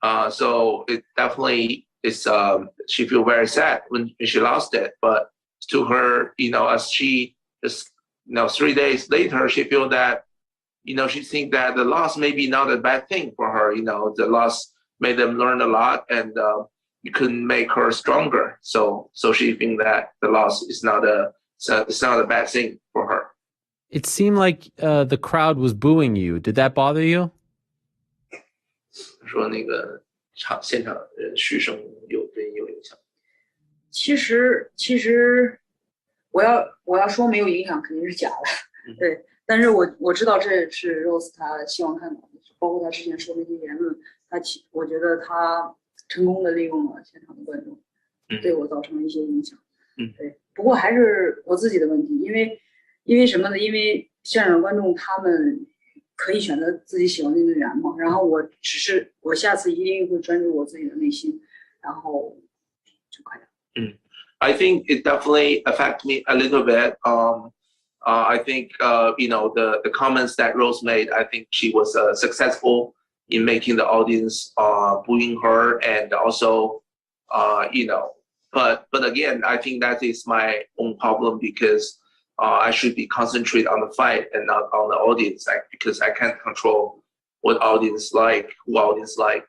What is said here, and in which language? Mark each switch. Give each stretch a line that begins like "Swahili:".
English: So it definitely is. She feel very sad when she lost it, but to her, as she just 3 days later, she feel that she think that the loss may be not a bad thing for her. The loss made them learn a lot, and it couldn't make her stronger. So she think that the loss is not a bad thing for her. It seemed like the crowd was booing you. Did that bother you?
Chinese: 说那个现场嘘声对你有影响？其实我要说没有影响肯定是假的，对。但是我知道这是 Rose 他希望看到的，包括他之前说的那些言论，我觉得他成功的利用了现场的观众，对我造成了一些影响。对。不过还是我自己的问题，因为什么呢？因为现场观众他们可以选择自己喜欢的运动员嘛，然后我下次一定会专注我自己的内心，然后就快点。
English: I think it definitely affected me a little bit. I think the comments that Rose made, I think she was successful in making the audience booing her, and also but again, I think that is my own problem because I should be concentrated on the fight and not on the audience, because I can't control what audience like, who audience like.